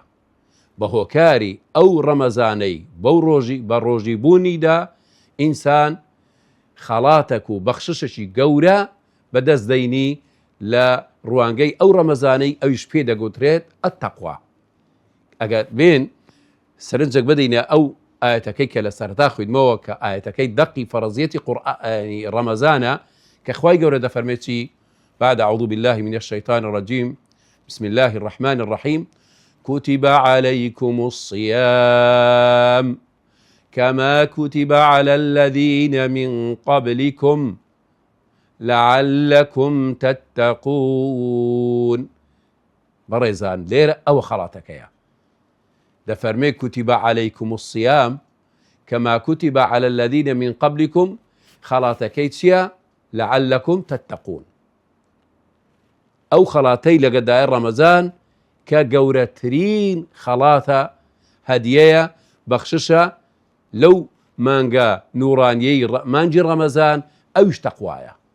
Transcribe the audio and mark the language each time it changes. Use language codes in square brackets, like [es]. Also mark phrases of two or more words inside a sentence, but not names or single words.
[ckb] بە هۆکاری ئەو ڕەمەزانەی بەو ڕۆژی بە ڕۆژی بوونیدا ئینسان خەڵاتێک و بەخششێکی گەورە بەدەست دەینی لە ڕوانگەی ئەو ڕەمەزانەی ئەویش پێ دەگوترێت ئەتەقوا. ئەگەر بێن سەرنجێک بدەینە ئەو ئاەتەکەی کە لە سەرتا خوێنمەوە کە ئاەتەکەی دەقی فەرەزیەتی قورئانی ڕەمەزانە کە خوای گەورە دەفەرمێت چی؟ [ar] بعد أعوذ بالله من الشيطان الرجيم بسم الله الرحمن الرحيم كتب عليكم الصيام كما كتب على الذين من قبلكم لعلكم تتقون. [ckb] بەڕێزان لێرە ئەوە خەڵاتەکەیە دەفەرمێ [ar] كتب عليكم الصيام كما كتب على الذين من قبلكم [ckb] خەڵاتەکەی چییە؟ [ar] لعلكم تتقون. [ckb] ئەو خەڵاتەی لەگەدای ڕەمەزان کە گەورەترین خەڵاتە هەدیەیە بەخششە لەو مانگە نوورانیەی مانجی ڕەمەزان ئەویش تەقوایە.